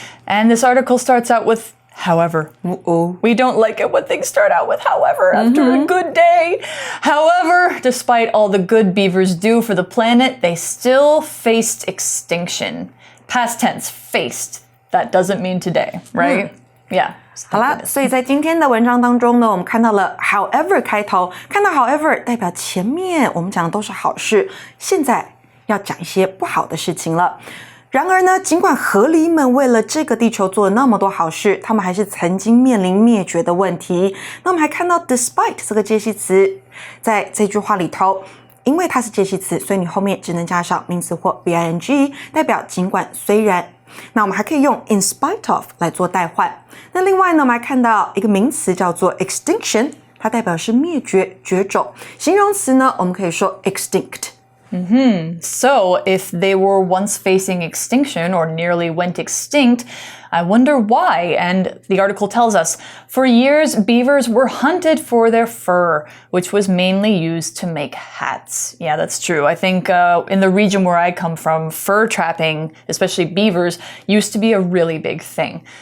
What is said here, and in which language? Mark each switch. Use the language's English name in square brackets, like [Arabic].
[English] And this article starts out with however. We don't like it when things start out with however after a good day. However, despite all the good beavers do for the planet, they still faced extinction. Past tense, faced. That doesn't mean today, right? Yeah. [Chinese] 好啦，所以在今天的文章当中呢，我们看到了 however 开头，看到 however 代表前面我们讲的都是好事，现在要讲一些不好的事情了。然而呢，尽管河狸们为了这个地球做了那么多好事，他们还是曾经面临灭绝的问题。那我们还看到 despite 这个介系词，在这句话里头，因为它是介系词，所以你后面只能加上名词或 BING， 代表尽管虽然。那我们还可以用 [English] in spite of [Chinese] 来做代换。那另外呢，我们还看到一个名词叫做 extinction， 它代表是灭绝、绝种。形容词呢，我们可以说 extinct。 [English] So, if they were once facing extinction or nearly went extinct, I wonder why. And the article tells us, for years, beavers were hunted for their fur, which was mainly used to make hats. Yeah, that's true. I think in the region where I come from, fur trapping, especially beavers, used to be a really big thing.